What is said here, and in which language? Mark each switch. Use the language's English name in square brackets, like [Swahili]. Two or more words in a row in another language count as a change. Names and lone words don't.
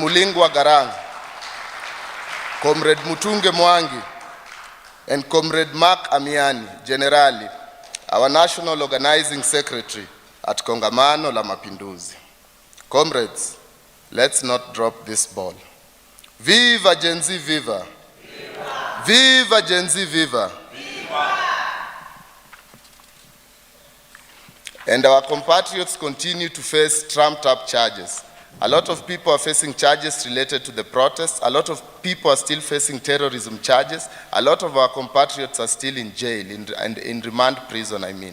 [English] Comrade Mulingwa Garang, Comrade Mutunge Mwangi, and Comrade Mark Amiani, Generali, our National Organizing Secretary at Kongamano la Mapinduzi. Comrades, let's not drop this ball. Viva Gen Z, viva! Viva! Viva Gen Z, viva! Viva! And our compatriots continue to face trumped-up charges. A lot of people are facing charges related to the protests. A lot of people are still facing terrorism charges. A lot of our compatriots are still in jail, in remand prison, I mean.